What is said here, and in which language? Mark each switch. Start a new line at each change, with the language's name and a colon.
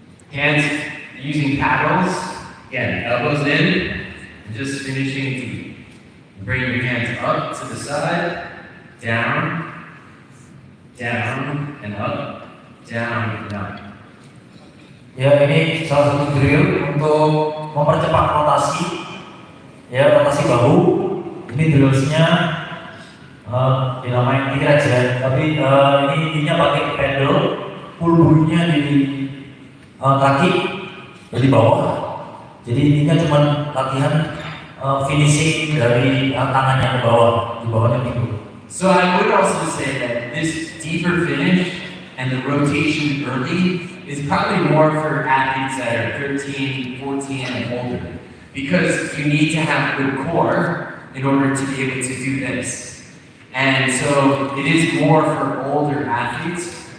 English: Hands using paddles, again, elbows in, and just finishing deep. Bring your hands up to the side, down, down, and up, down, and up.
Indonesian: Ya, ini salah satu drill untuk mempercepat rotasi, ya rotasi bahu. Ini drillsnya dinamain ini aja, tapi ini intinya pakai pedal, pulbunya di kaki dari bawah. Jadi intinya cuma latihan finishing dari tangannya ke bawah, di bawahnya pinggul.
English: So I would also say that this deeper finish and the rotation early is probably more for athletes that are 13, 14, and older, because you need to have good core in order to be able to do this. And so it is more for older athletes.